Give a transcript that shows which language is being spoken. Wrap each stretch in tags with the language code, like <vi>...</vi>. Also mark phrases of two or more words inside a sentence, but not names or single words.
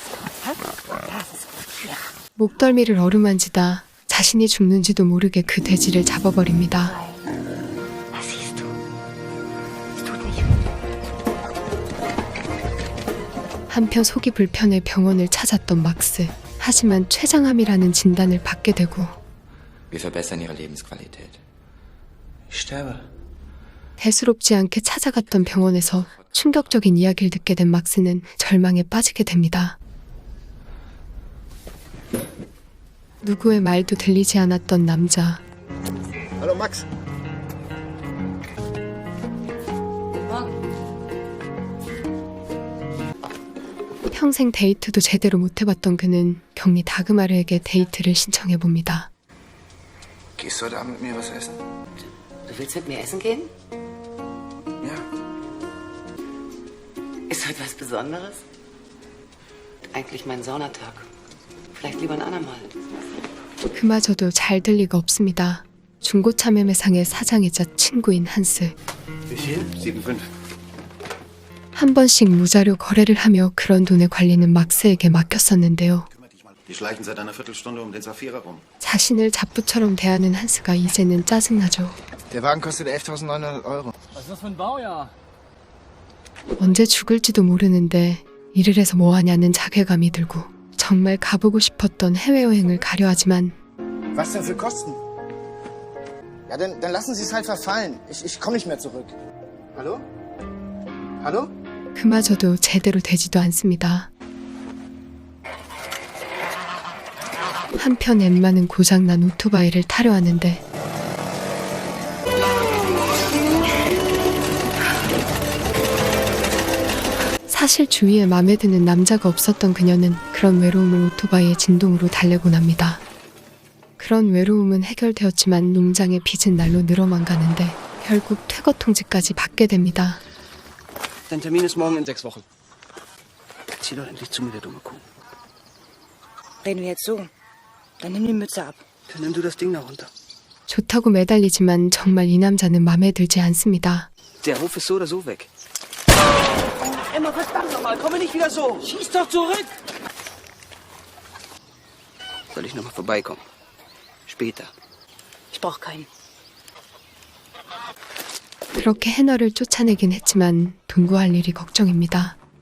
<ko>목덜미를 어루만지다 자신이 죽는지도 모르게 그 돼지를 잡아버립니다. 한편 속이 불편해 병원을 찾았던 막스. 하지만 췌장암이라는 진단을 받게 되고</ko> <de>Wir verbessern ihre Lebensqualität. Ich sterbe.</de> <ko>대수롭지 않게 찾아갔던 병원에서 충격적인 이야기를 듣게 된 막스는 절망에 빠지게 됩니다. 누구의 말도 들리지 않았던 남자.</ko> <de>Hallo Max.</de> <ko>평생 데이트도 제대로 못 해봤던 그는 격리 다그마르에게 데이트를 신청해봅니다.</ko> <de>Gehst du heute Abend mit mir was essen? Du willst mit mir essen gehen? Ja. Ist heute was Besonderes? Eigentlich mein Saunatag. Vielleicht lieber ein andermal.</de> <ko>그마저도 잘 될 리가 없습니다. 중고차 매매상의 사장이자 친구인 한스.</ko> <de>Wie viel? 7,5.</de> <ko>한 번씩 무자료 거래를 하며 그런 돈의 관리는 막스에게 맡겼었는데요.</ko> <de>Die schleichen seit einer Viertelstunde um den Saphira rum.</de> <ko>자신을 잡부처럼 대하는 한스가 이제는 짜증나죠.</ko> <de>Der Wagen kostet 11.900 Euro. Was ist das für ein Baujahr?</de> <ko>언제 죽을지도 모르는데 일을 해서 뭐하냐는 자괴감이 들고 정말 가보고 싶었던 해외여행을 가려 하지만</ko> <de>Was denn für Kosten? Ja, dann lassen Sie es halt verfallen. Ich komme nicht mehr zurück. Hallo? Hallo?</de> <ko>그마저도 제대로 되지도 않습니다. 한편 엠마는 고장난 오토바이를 타려 하는데 사실 주위에 마음에 드는 남자가 없었던 그녀는 그런 외로움을 오토바이의 진동으로 달래곤 합니다. 그런 외로움은 해결되었지만 농장의 빚은 날로 늘어만 가는데 결국 퇴거 통지까지 받게 됩니다.</ko> <de>Dein Termin ist morgen in 6 Wochen. Zieh doch endlich zu mir, der dumme Kuh. Reden wir jetzt so, dann nimm die Mütze ab. Dann nimm du das Ding da runter.</de> <ko>좋다고 매달리지만 정말 이 남자는 마음에 들지 않습니다.</ko> <de>Der Hof ist so oder so weg. Emma, verdammt nochmal, komme nicht wieder so. Schieß doch zurück. Soll ich nochmal vorbeikommen? Später. Ich brauch keinen.</de> <ko>그렇게 해너를 쫓아내긴 했지만 돈 구할 일이 걱정입니다.</ko>